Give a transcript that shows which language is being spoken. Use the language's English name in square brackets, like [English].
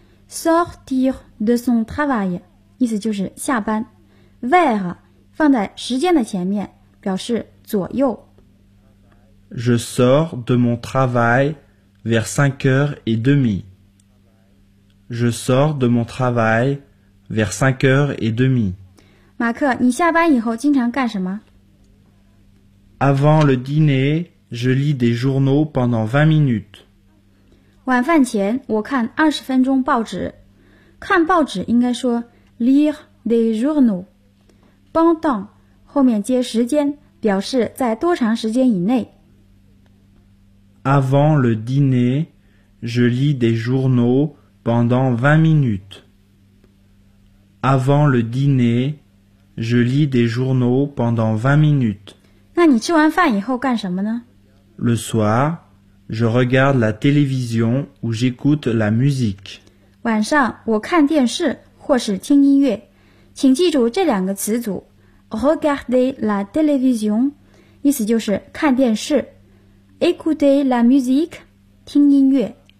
[French] Sortir de son travail [Chinese] 意思就是下班， vers 放在时间的前面表示左右。 [French] Je sors de mon travail vers 5h30. Je sors de mon travail vers 5h30. [Chinese] 马克，你下班以后经常干什么？ [French] Avant le dîner, je lis des journaux pendant 20 minutes. [Chinese] 晚饭前我看20分钟报纸。看报纸应该说 [French] Lire des journaux. [Chinese] Pendant 后面接时间，表示在多长时间以内。 [French] Avant le dîner, je lis des journaux pendant 20 minutes. Avant le dîner, je lis des journaux pendant 20 minutes. [Chinese] 那你吃完饭以后干什么呢？ [French] Le soir, je regarde la télévision ou j'écoute la musique. [Chinese] 晚上我看电视或是听音乐，请记住这两个词组 [French] regarder la télévision [Chinese] 意思就是看电视， [French] écouter la musique [Chinese] 听音乐。